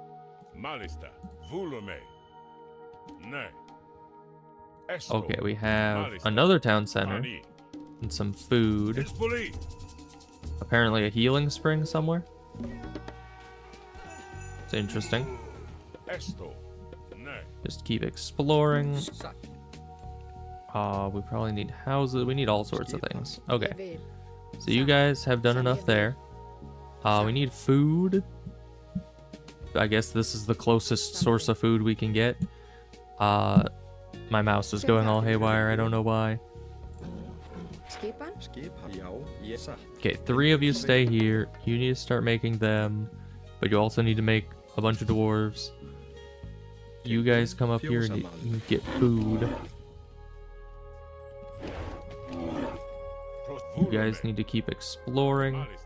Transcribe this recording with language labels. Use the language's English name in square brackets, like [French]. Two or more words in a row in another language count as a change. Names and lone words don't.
[English] Okay, we have another town center and some food. Apparently a healing spring somewhere. It's interesting. Just keep exploring. [Icelandic] Satt. [English] We probably need houses. We need all sorts of things. Okay, [Icelandic] Ég vil. [English] so you guys have done enough there. We need food. I guess this is the closest source of food we can get. My mouse is going all haywire. I don't know why. [Icelandic] Skipan? Skipan. Já, ég satt. [English] Okay, 3 of you stay here. You need to start making them, but you also need to make a bunch of dwarves. You guys come up here and you get food. You guys need to keep exploring.